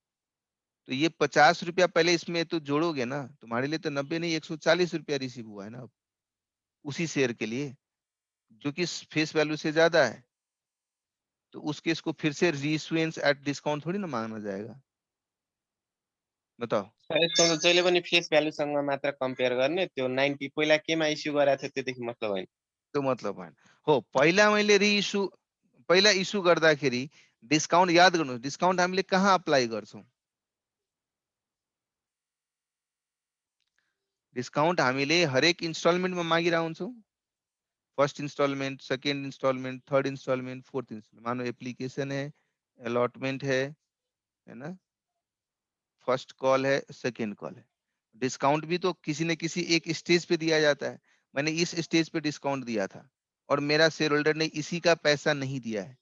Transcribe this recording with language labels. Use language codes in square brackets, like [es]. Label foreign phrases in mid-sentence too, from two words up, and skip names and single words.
[hi] तो ये 50 रुपया पहले इसमें तो जोड़ोगे ना, तुम्हारे लिए तो 90 नहीं 140 रुपया रिसीव हुआ है ना अब, उसी शेयर के लिए, जो कि [en] face value [hi] से ज्यादा है। तो उस केस को फिर से [en] reissuance at discount [hi] थोड़ी ना मांगना जाएगा, बताओ। [ne] सर यसको त जहिले पनि फेस भ्यालुसँग मात्र कम्पेयर गर्ने, त्यो 90 पहिला केमा इस्यु गरेको थियो त्योदेखि मतलब होइन। तो मतलब भएन हो। पहिला मैले रिइशु पहिला इस्यु गर्दाखेरि डिस्काउन्ट याद गर्नुहोस्, डिस्काउन्ट हामीले कहाँ अप्लाई गर्छौं? डिस्काउन्ट हामीले हरेक इन्स्टलमेन्टमा मागिरहेको हुन्छौं। [en] First installment, second installment, third installment, fourth installment. [hi] मानो एप्लीकेशन है, अलॉटमेंट है ना, [en] first call [hi] है, [en] second call [hi] है। डिस्काउंट भी तो किसी न किसी एक स्टेज पे दिया जाता है। मैंने इस स्टेज पे डिस्काउंट दिया था और मेरा शेयर होल्डर ने इसी का पैसा नहीं दिया है।